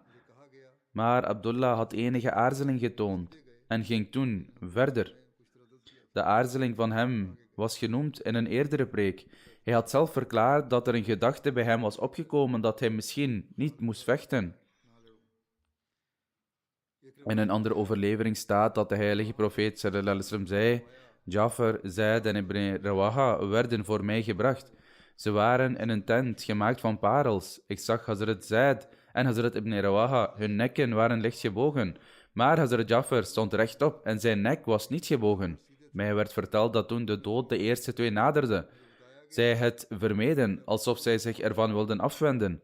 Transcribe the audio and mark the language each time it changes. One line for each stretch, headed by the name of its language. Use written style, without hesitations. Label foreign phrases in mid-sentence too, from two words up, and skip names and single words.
Dutch: Maar Abdullah had enige aarzeling getoond en ging toen verder. De aarzeling van hem was genoemd in een eerdere preek. Hij had zelf verklaard dat er een gedachte bij hem was opgekomen dat hij misschien niet moest vechten. In een andere overlevering staat dat de heilige profeet
Arabic: صلى الله عليه وسلم
Dutch: zei, Jafar, Zaid en ibn Rawaha werden voor mij gebracht. Ze waren in een tent gemaakt van parels. Ik zag Hazrat Zaid en Hazrat ibn Rawaha, hun nekken waren licht gebogen. Maar Hazrat Jafar stond rechtop en zijn nek was niet gebogen. Mij werd verteld dat toen de dood de eerste twee naderde, zij het vermeden, alsof zij zich ervan wilden afwenden.